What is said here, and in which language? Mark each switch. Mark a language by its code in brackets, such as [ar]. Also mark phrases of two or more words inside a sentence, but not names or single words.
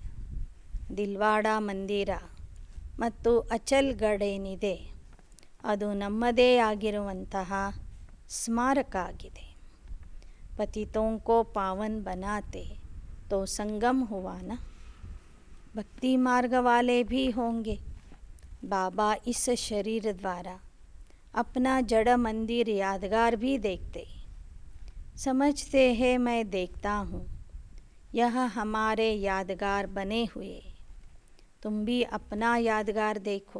[kn] ದಿಲ್ವಾಡ ಮಂದಿರ ಮತ್ತು ಅಚಲ್ಗಢ್ ಏನಿದೆ ಅದು ನಮ್ಮದೇ ಆಗಿರುವಂತಹ ಸ್ಮಾರಕ ಆಗಿದೆ. [hi] पतितों को पावन बनाते तो संगम हुआ ना. भक्ति मार्ग वाले भी होंगे. बाबा इस शरीर द्वारा अपना जड़ मंदिर यादगार भी देखते, समझते हैं मैं देखता हूँ, यह हमारे यादगार बने हुए. तुम भी अपना यादगार देखो.